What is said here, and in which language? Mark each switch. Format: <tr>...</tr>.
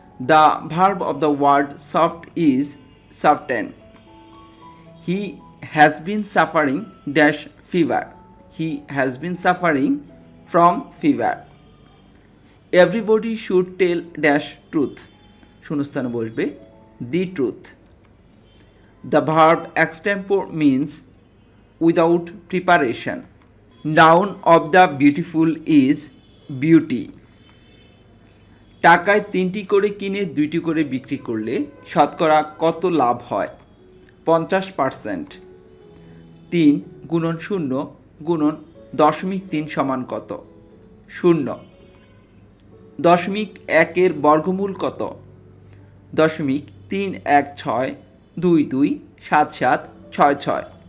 <en>The verb of the word soft is soften. He has been suffering dash fever. He has been suffering from fever. Everybody should tell dash truth.</en> <bn>শূন্যস্থানে বসবে</bn> <en>the truth. The verb extempore means without preparation. Noun of the beautiful is beauty.</en> <bn>টাকায় 3টি করে কিনে 2টি করে বিক্রি করলে শতকরা কত লাভ হয়? 50%। 3 গুণন 0 গুণন 0.3 সমান কত? 0। 0.1 বর্গমূল কত? 0.316 22 77 66।</bn>